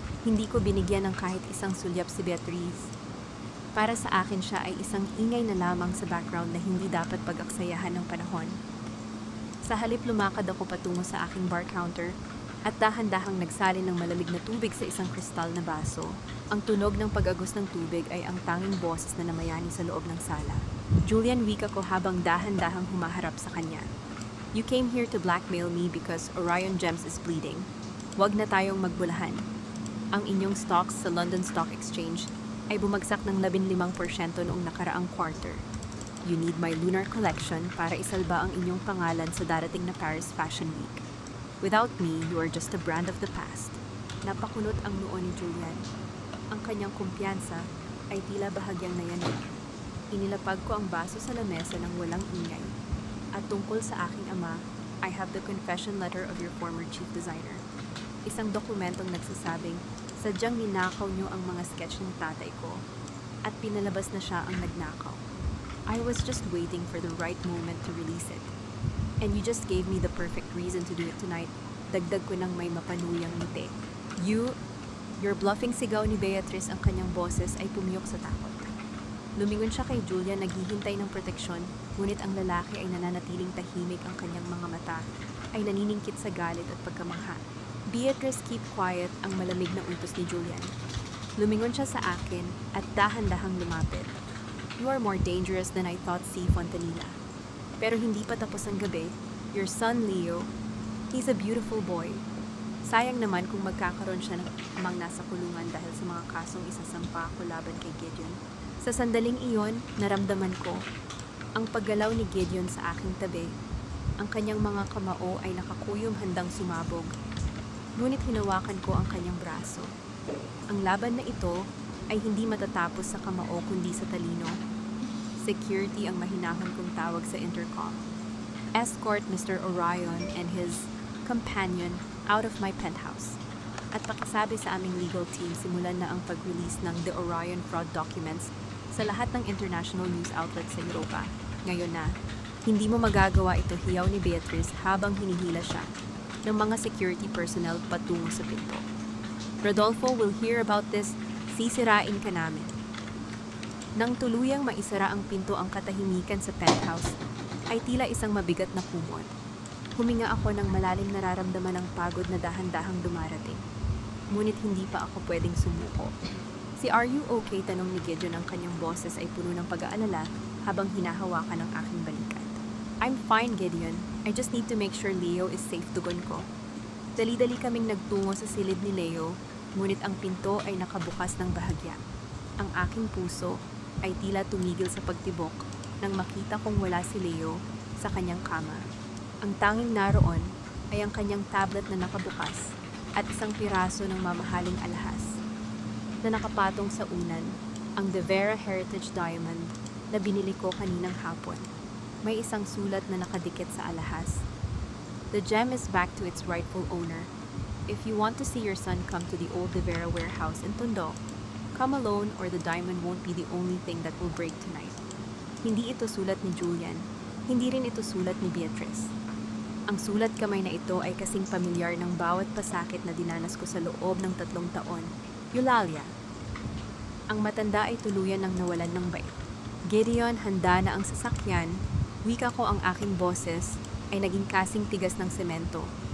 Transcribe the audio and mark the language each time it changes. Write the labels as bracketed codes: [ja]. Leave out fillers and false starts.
[tl] Hindi ko binigyan ng kahit isang sulyap si Beatrice. Para sa akin siya ay isang ingay na lamang sa background na hindi dapat pag-aksayahan ng panahon. Sa halip, lumakad ako patungo sa aking bar counter at dahan-dahang nagsalin ng malamig na tubig sa isang kristal na baso. Ang tunog ng pag-agos ng tubig ay ang tanging boses na namayani sa loob ng sala. Julian, wika ko habang dahan-dahang humaharap sa kanya. [en] You came here to blackmail me because Orion Gems is bleeding. [tl] Huwag na tayong magbulahan. Ang inyong stocks sa London Stock Exchange ay bumagsak ng 15% noong nakaraang quarter. [en] You need my lunar collection [tl] para isalba ang inyong pangalan sa darating na Paris Fashion Week. [en] Without me, you are just a brand of the past. [tl] Napakunot ang noo ni Julian. Ang kanyang kumpiyansa ay tila bahagyang nayanig. Inilapag ko ang baso sa lamesa ng walang ingay. At tungkol sa aking ama, [en] I have the confession letter of your former chief designer. [tl] Isang dokumentong nagsasabing, sadyang ninakaw niyo ang mga sketch ng tatay ko at pinalabas na siya ang nagnakaw. [en] I was just waiting for the right moment to release it. And you just gave me the perfect reason to do it tonight. [tl] Dagdag ko ng may mapanuyang ngiti. [en] Your bluffing, [tl] sigaw ni Beatrice, ang kanyang boses ay pumiyok sa takot. Lumingon siya kay Julia, naghihintay ng proteksyon, ngunit ang lalaki ay nananatiling tahimik, ang kanyang mga mata ay naniningkit sa galit at pagkamangha. Beatrice, [en] keep quiet, [tl] ang malamig na utos ni Julian. Lumingon siya sa akin at dahan-dahang lumapit. [en] You are more dangerous than I thought, C. Fontanilla. [tl] Pero hindi pa tapos ang gabi. [en] Your son, Leo, he's a beautiful boy. [tl] Sayang naman kung magkakaroon siya ng amang nasa kulungan dahil sa mga kasong isasampa ko laban kay Gideon. Sa sandaling iyon, naramdaman ko ang paggalaw ni Gideon sa aking tabi. Ang kanyang mga kamao ay nakakuyom, handang sumabog. Ngunit hinawakan ko ang kanyang braso. Ang laban na ito ay hindi matatapos sa kamao kundi sa talino. Security ang mahinahon kong tawag sa intercom. [en] Escort Mr. Orion and his companion out of my penthouse. [tl] At pakisabi sa aming legal team, simulan na ang pag-release ng The Orion Fraud Documents sa lahat ng [en] international news outlets [tl] sa Europa. Ngayon na, hindi mo magagawa ito, hiyaw ni Beatrice habang hinihila siya ng mga security personnel patungo sa pinto. Rodolfo [en] will hear about this, [tl] sisirain ka namin. Nang tuluyang maisara ang pinto ang katahimikan sa penthouse, ay tila isang mabigat na kumot. Huminga ako ng malalim, nararamdaman ng pagod na dahan-dahang dumarating. Ngunit hindi pa ako pwedeng sumuko. Si [en] "Are you okay?" [tl] tanong ni Gideon, ang kanyang boses ay puno ng pag-aalala habang hinahawakan ang aking balikat. [en] "I'm fine, Gideon. I just need to make sure Leo is safe," [tl] tugon ko. Dali-dali kaming nagtungo sa silid ni Leo, ngunit ang pinto ay nakabukas ng bahagya. Ang aking puso ay tila tumigil sa pagtibok nang makita kong wala si Leo sa kanyang kama. Ang tanging naroon ay ang kanyang tablet na nakabukas at isang piraso ng mamahaling alahas na nakapatong sa unan, ang De Vera Heritage Diamond na binili ko kaninang hapon. May isang sulat na nakadikit sa alahas. [en] "The gem is back to its rightful owner. If you want to see your son, come to the old De Vera warehouse in Tondo. Come alone or the diamond won't be the only thing that will break tonight." [tl] Hindi ito sulat ni Julian. Hindi rin ito sulat ni Beatrice. Ang sulat kamay na ito ay kasing pamilyar ng bawat pasakit na dinanas ko sa loob ng 3 taon. Eulalia. Ang matanda ay tuluyan ng nawalan ng bait. "Gideon, handa na ang sasakyan." Wika ko, ang aking boses ay naging kasing tigas ng semento.